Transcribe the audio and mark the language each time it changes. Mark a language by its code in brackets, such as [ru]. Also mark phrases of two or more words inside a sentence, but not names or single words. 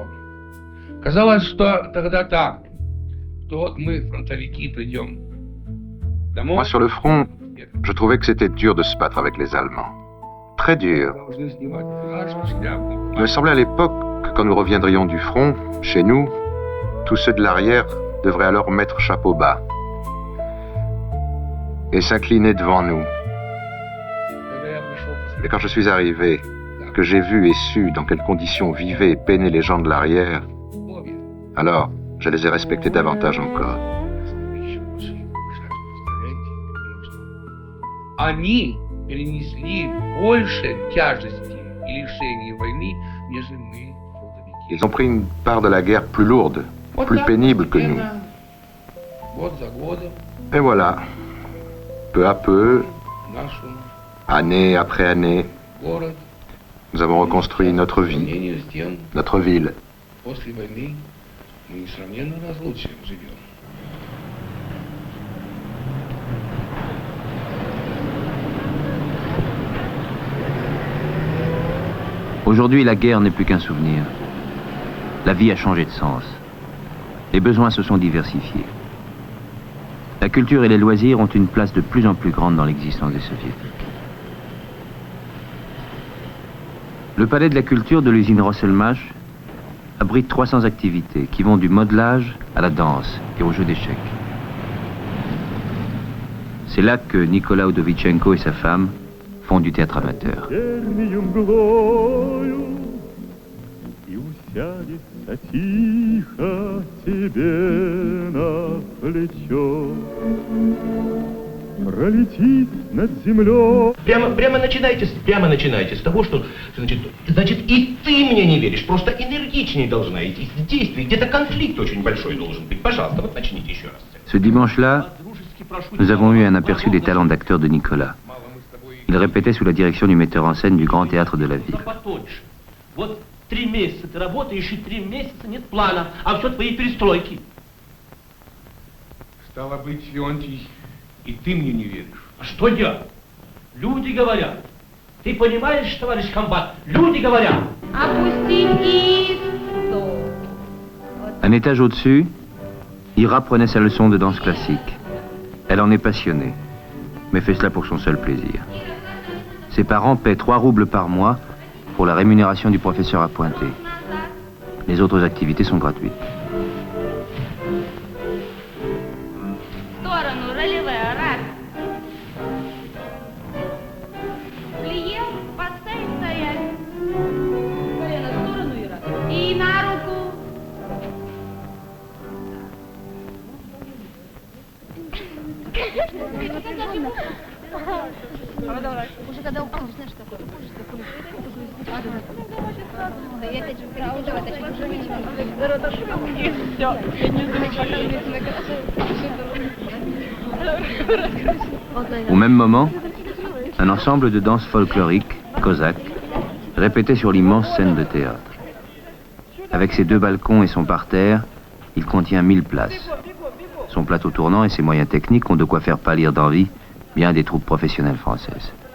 [ru] Казалось, что тогда так, что вот мы, фронтовики, придем домой. [fr] Moi, sur le front, je trouvais que c'était dur de se battre avec les Allemands. Très dur. Il me semblait à l'époque que quand nous reviendrions du front, chez nous, tous ceux de l'arrière devraient alors mettre chapeau bas et s'incliner devant nous. Et quand je suis arrivé, que j'ai vu et su dans quelles conditions vivaient et peinaient les gens de l'arrière, alors je les ai respectés davantage encore. [ru] Они перенесли больше тяжести и лишений войны, нежели мы. [fr] Ils ont pris une part de la guerre plus lourde, plus pénible que nous. Et voilà, peu à peu, année après année, nous avons reconstruit notre vie, notre ville. [ru] После войны мы несравненно лучше живем. [fr] Aujourd'hui, la guerre n'est plus qu'un souvenir. La vie a changé de sens. Les besoins se sont diversifiés. La culture et les loisirs ont une place de plus en plus grande dans l'existence des soviétiques. Le palais de la culture de l'usine Rosselmash abrite 300 activités qui vont du modelage à la danse et aux jeux d'échecs. C'est là que Nicolas Udovichenko et sa femme font du théâtre amateur. [ru] Прямо начинайте с того, что значит и ты мне не веришь, просто энергичнее должна идти, с действий, где-то конфликт очень большой должен быть. Пожалуйста, вот начните еще раз. [fr] Ce dimanche-là, nous avons eu un aperçu des talents d'acteur de Nicolas. Il répétait sous la direction du metteur en scène du grand théâtre de la ville. [ru] Вот 3 месяца ты работаешь, и 3 месяца нет плана, а все твои перестройки. Стало быть, Леонтий, и ты мне не веришь. А что я? Люди говорят. Ты понимаешь, товарищ комбат? Люди говорят. Опустить исто. [fr] Un étage au-dessus, Ira prenait sa leçon de danse classique. Elle en est passionnée, mais fait cela pour son seul plaisir. Ses parents paient 3 roubles par mois pour la rémunération du professeur appointé. Les autres activités sont gratuites. [ru] Сторону, ролевая, раз. Плие, поставь стоять. Колено в сторону, Ира. И на руку. Уже когда упомнишь, знаешь, такое, ужас такой. Да, я опять же переживаю, точнее, уже видела. И все, я не знаю. [fr] Au même moment, un ensemble de danse folklorique, cosaque, répétait sur l'immense scène de théâtre. Avec ses 2 balcons et son parterre, il contient 1000 places. Son plateau tournant et ses moyens techniques ont de quoi faire pâlir d'envie bien des troupes professionnelles françaises.